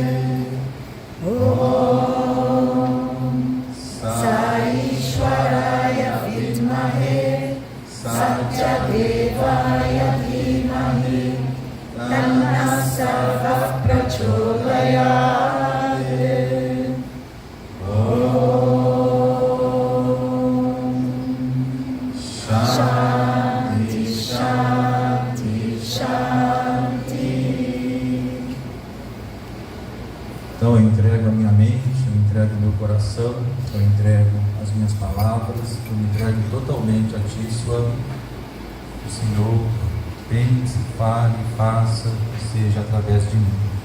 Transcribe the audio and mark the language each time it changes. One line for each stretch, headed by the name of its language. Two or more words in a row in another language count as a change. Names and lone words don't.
Sanskrit: Om Sai Ishwaraya Vidmahe Satyadevaya Dhimahi Tanna Sarva Prachodayate. Shanti, Shanti, Shanti.
Portuguese: Então eu entrego a minha mente, eu entrego o meu coração, eu entrego as minhas palavras, eu me entrego totalmente a Ti, Swami. O Senhor pense, fale, faça, que seja através de mim.